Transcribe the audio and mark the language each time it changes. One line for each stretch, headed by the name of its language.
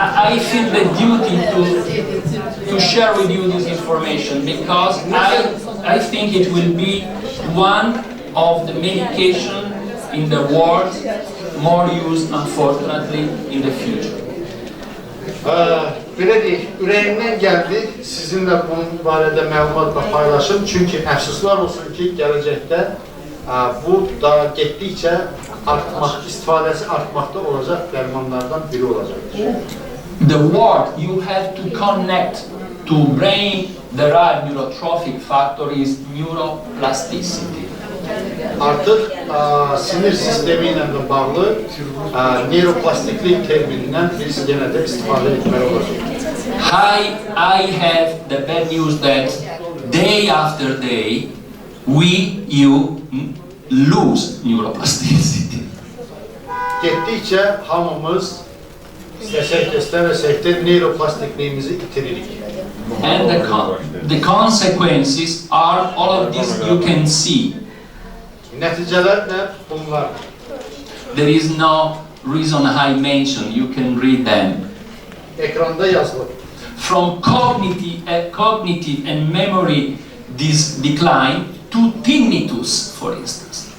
English: I feel the duty to share with you this information because I think it will be one of the medication in the world more used, unfortunately, in the future.
Azerbaijani: Belə deyək, ürəyimdən gəldi, sizinlə bunun barədə məlumatla paylaşım. Çünki əfsuslar olsun ki, gələcəkdə bu da getdikcə istifadəsi artmaqda olacaq dərmanlardan biri olacaqdır.
English: The word you have to connect to brain-derived neurotrophic factor is neuroplasticity.
Azerbaijani: Artıq sinir sistemi ilə də bağlı neuroplastiklik terminindən biz yenə də istifadə etməli olacaq.
English: I have the bad news that day after day you lose neuroplasticity.
Azerbaijani: Getdikcə hamımız istəsək də neuroplastikliyimizi itiririk.
English: And the consequences are all of this you can see.
Azerbaijani: Nəticələr də bunlar.
English: There is no reason I mention, you can read them.
Azerbaijani: Ekranda yazılır.
English: From cognitive and memory decline to tinnitus, for instance.